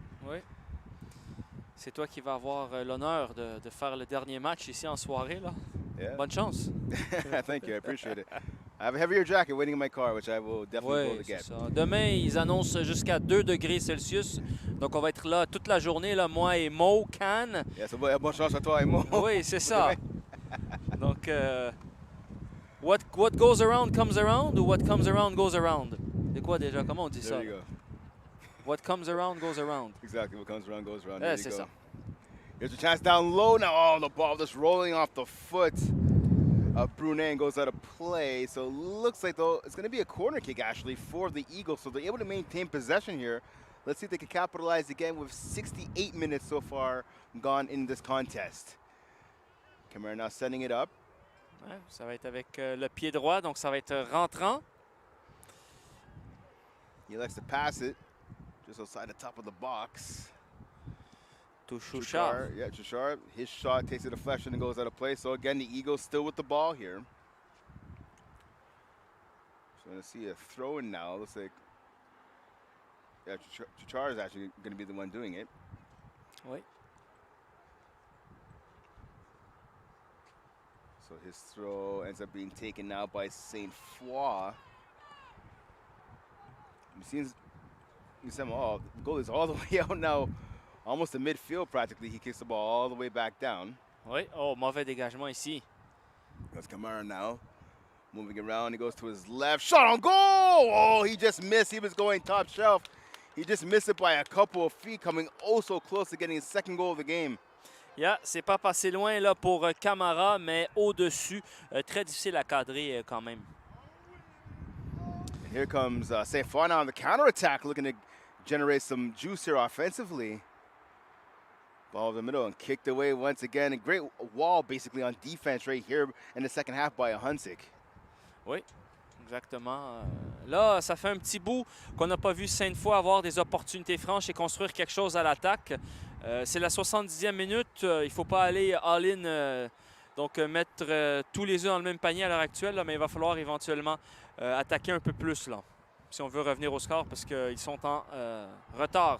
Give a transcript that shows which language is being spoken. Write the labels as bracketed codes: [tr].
[fr] Oui. C'est toi qui vas avoir l'honneur de faire le dernier match ici en soirée, là. [en] Yeah. [fr] Bonne chance. [en] Thank you, I appreciate it. I have a heavier jacket waiting in my car, which I will definitely go to get. [fr] Ça. Demain, ils annoncent jusqu'à 2 degrés Celsius. Donc, on va être là toute la journée, là, moi et Mo, Can. [en] Yeah, so [fr] bonne chance à toi et Mo. Oui, c'est ça. Donc, [en] what goes around comes around, [fr] ou [en] what comes around goes around? [fr] C'est quoi déjà? Comment on dit ça? [en] There you go. What comes around goes around. Exactly, what comes around goes around. [fr] C'est ça. [en] Here's a chance down low now. Oh, the ball just rolling off the foot of Brunet and goes out of play. So it looks like though it's going to be a corner kick actually for the Eagles. So they're able to maintain possession here. Let's see if they can capitalize again with 68 minutes so far gone in this contest. Camara now setting it up. [fr] Ouais, ça va être avec le pied droit, donc ça va être rentrant. [en] He likes to pass it just outside the top of the box. To Chouchard. Yeah, Chouchard. His shot takes a deflection and goes out of play. So again, the Eagles still with the ball here. So going to see a throw in now. Looks like Chouchard is actually going to be the one doing it. [fr] Oui. [en] So his throw ends up being taken now by Sainte Foy. It seems the goal is all the way out now. Almost to midfield practically. He kicks the ball all the way back down. [fr] Oui. Oh, mauvais dégagement ici. [en] That's Camara now. Moving around, he goes to his left. Shot on goal! Oh, he just missed. He was going top shelf. He just missed it by a couple of feet, coming oh so close to getting his second goal of the game. Yeah, [fr] c'est pas passé loin là pour Camara, mais au-dessus. Très difficile à cadrer quand même. [en] And here comes Sainte Foy now on the counterattack, looking to generate some juice here offensively. Ball in the middle and kicked away once again. A great wall basically on defense right here in the second half by Ahuntsic. [fr] Oui, exactement. Là, ça fait un petit bout qu'on n'a pas vu Sainte-Foy avoir des opportunités franches et construire quelque chose à l'attaque. C'est la 70e minute. Il ne faut pas aller all-in, donc mettre tous les œufs dans le même panier à l'heure actuelle, là, mais il va falloir éventuellement attaquer un peu plus là, si on veut revenir au score, parce qu'ils sont en retard.